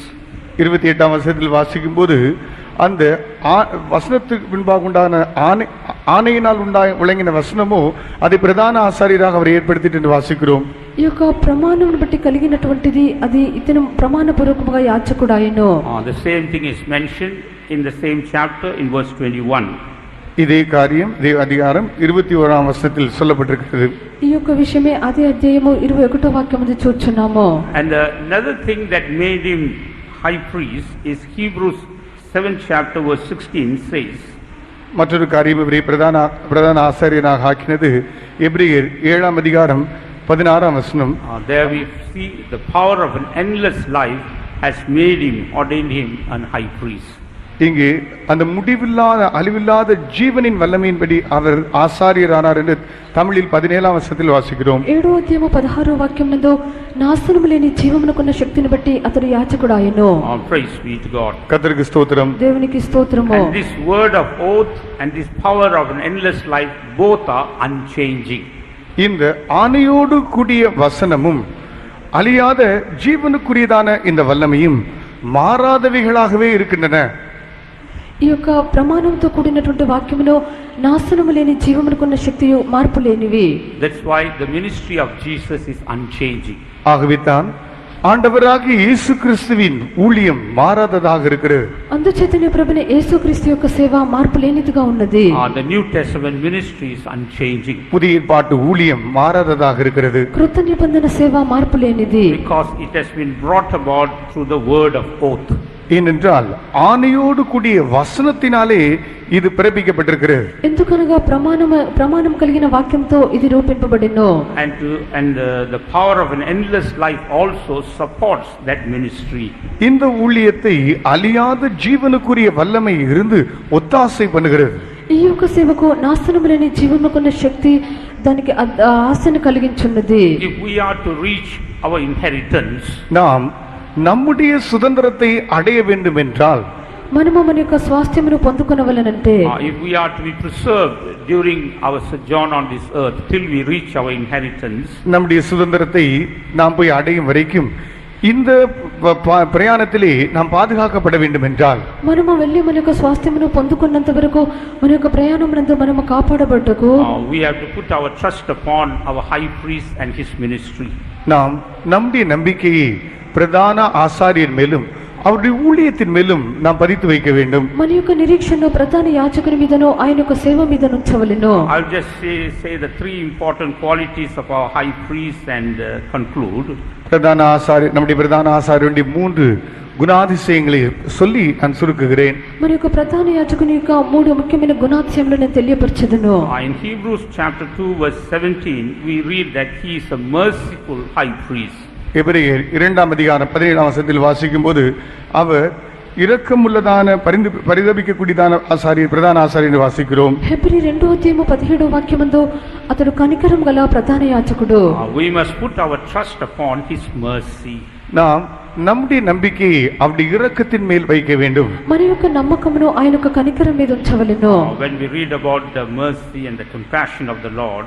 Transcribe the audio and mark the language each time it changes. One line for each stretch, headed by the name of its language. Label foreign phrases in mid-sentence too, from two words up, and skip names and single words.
Tamil: 28ஆம் வசனத்தில் வாசிக்கும் போது அந்த வசனத்துக்கு பின்பாக உண்டான ஆணையினால் விளங்கின வசனமோ அதை பிரதான ஆசாரியராக அவர் ஏற்படுத்திட்டு என்று வாசிக்கிறோம்.
Telugu: ఈ యొక్క ప్రమాణమును బట్టి కలిగినటువంటిది అది ఇతను ప్రమాణపూర్వకముగా యాజకుడు అయ్యెను.
English: The same thing is mentioned in the same chapter in verse 21.
Tamil: இதே காரியம் இதே அதிகாரம் 21ஆம் வசனத்தில் சொல்லப்பட்டிருக்கிறது.
Telugu: ఈ యొక్క విషయమే అదే అధ్యాయము 21వ వాక్యములో చూచున్నాము.
English: And another thing that made him high priest is Hebrews 7th chapter verse 16 says,
Tamil: மற்றொரு காரியம் இவரை பிரதான ஆசாரியனாக ஆக்கினது எபிரேயர் 7ஆம் அதிகாரம் 16ஆம் வசனம்.
English: there we see the power of an endless life has made him, ordained him an high priest.
Tamil: இங்கே அந்த முடிவில்லாத அழிவில்லாத ஜீவனின் வல்லமையின்படி அவர் ஆசாரியரானார் என்று தமிழில் 17ஆம் வசனத்தில் வாசிக்கிறோம்.
Telugu: 7వ అధ్యాయము 16వ వాక్యం నందు నాశనము లేని జీవమునకున్న శక్తిని బట్టి అతడు యాజకుడాయెను.
English: Praise be to God.
Tamil: கர்த்தருக்கு ஸ்தோத்திரம்.
Telugu: దేవునికి స్తోత్రము.
English: And this word of oath and this power of an endless life both are unchanging.
Tamil: இந்த ஆணையோடு கூடிய வசனமும் அழியாத ஜீவனுக்குரியதான இந்த வல்லமையும் மாறாதவைகளாகவே இருக்கின்றன.
Telugu: ఈ యొక్క ప్రమాణంతో కూడినటువంటి వాక్యములో నాశనము లేని జీవమునకున్న శక్తియు మార్పు లేనివి.
English: That's why the ministry of Jesus is unchanging.
Tamil: ஆகவே தான் ஆண்டவராகிய இயேசு கிறிஸ்துவின் ஊழியம் மாறாததாக இருக்கிறது.
Telugu: అందుచేతనే ప్రభుని యేసుక్రీస్తు యొక్క సేవ మార్పు లేనిదిగా ఉన్నది.
English: The New Testament ministry is unchanging.
Tamil: புதிய ஏற்பாட்டு ஊழியம் மாறாததாக இருக்கிறது.
Telugu: కృత నిబంధన సేవ మార్పు లేనిది.
English: Because it has been brought about through the word of oath.
Tamil: ஏனென்றால் ஆணையோடு கூடிய வசனத்தினாலே இது பிறப்பிக்கப்பட்டிருக்கிறது.
Telugu: ఎందుకనగా ప్రమాణం కలిగిన వాక్యంతో ఇది రూపింపబడినో.
English: And the power of an endless life also supports that ministry.
Tamil: இந்த ஊழியத்தை அழியாத ஜீவனுக்குரிய வல்லமை இருந்து ஒத்தாசை பண்ணுகிறது.
Telugu: ఈ యొక్క సేవకు నాశనము లేని జీవముకున్న శక్తి దానికి ఆశను కలిగించున్నది.
English: If we are to reach our inheritance,
Tamil: நாம் நம்முடைய சுதந்திரத்தை அடைய வேண்டும் என்றால்
Telugu: మనము మన యొక్క స్వాస్థ్యమును పొందుకొనవలెనంటే,
English: if we are to be preserved during our sojourn on this earth till we reach our inheritance,
Tamil: நம்முடைய சுதந்திரத்தை நாம் போய் அடையும் வரைக்கும் இந்த பிரயாணத்திலே நாம் பாதுகாக்கப்பட வேண்டும் என்றால்
Telugu: మనము వెళ్ళి మన యొక్క స్వాస్థ్యమును పొందుకున్నంత వరకు మన యొక్క ప్రయాణమునందు మనము కాపాడబడ్డకు
English: we have to put our trust upon our high priest and his ministry.
Tamil: நாம் நம்முடைய நம்பிக்கையை பிரதான ஆசாரியர் மேலும் அவருடைய ஊழியத்தின் மேலும் நாம் பதித்து வைக்க வேண்டும்.
Telugu: మన యొక్క నిరీక్షణ ప్రధాన యాజకుని మీదనో ఆయన యొక్క సేవ మీద ఉంచవలెను.
English: I'll just say the three important qualities of our high priest and conclude.
Tamil: பிரதான ஆசாரியர் நம்முடைய பிரதான ஆசாரியருடைய 3 குணாதிசயங்களை சொல்லி நான் சுருக்குகிறேன்.
Telugu: మన యొక్క ప్రధాన యాజకుని యొక్క 3 ముఖ్యమైన గుణాతిశయములను నేను తెలియపరచెదను.
English: In Hebrews chapter 2 verse 17 we read that he is a merciful high priest.
Tamil: எபிரேயர் 2ஆம் அதிகாரம் 17ஆம் வசனத்தில் வாசிக்கும்போது அவர் இரக்கமுள்ளதான பரிதபிக்கக்கூடியதான ஆசாரியர் பிரதான ஆசாரியர் வாசிக்கிறோம்.
Telugu: హెబ్రీ 2వ అధ్యాయము 17వ వాక్యమందు అతడు కనికరం గల ప్రధాన యాజకుడు.
English: We must put our trust upon his mercy.
Tamil: நாம் நம்முடைய நம்பிக்கையை அவருடைய இரக்கத்தின் மேல் வைக்க வேண்டும்.
Telugu: మన యొక్క నమ్మకమును ఆయన యొక్క కనికరం మీద ఉంచవలెను.
English: When we read about the mercy and the compassion of the Lord,